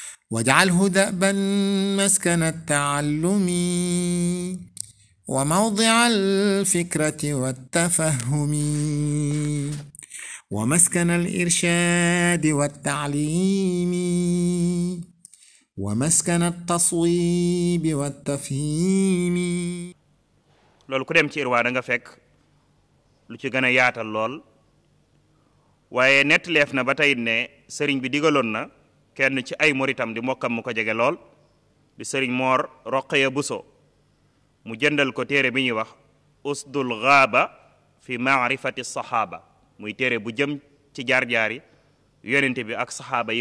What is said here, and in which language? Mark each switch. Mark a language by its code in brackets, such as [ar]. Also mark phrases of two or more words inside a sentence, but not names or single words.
[ar] واجعله دأبا مسكن التعلم وموضع الفكرة والتفهم ومسكن الإرشاد والتعليم ومسكن التصويب والتفهيم. [wo] loolu ku dem ci irwaa da nga fekk lu ci gën a yaatal lool waaye nettaleef na ba tey ne sëriñ bi digaloon na kenn ci ay muritam di mokkam mu ko jege lool di sëriñ Moor Roqaya Buso mu jëndal ko téere bi ñuy wax usdul gaaba fi maarifati saxaaba muy téere bu jëm ci jaar-jaari yonente bi ak saxaaba yi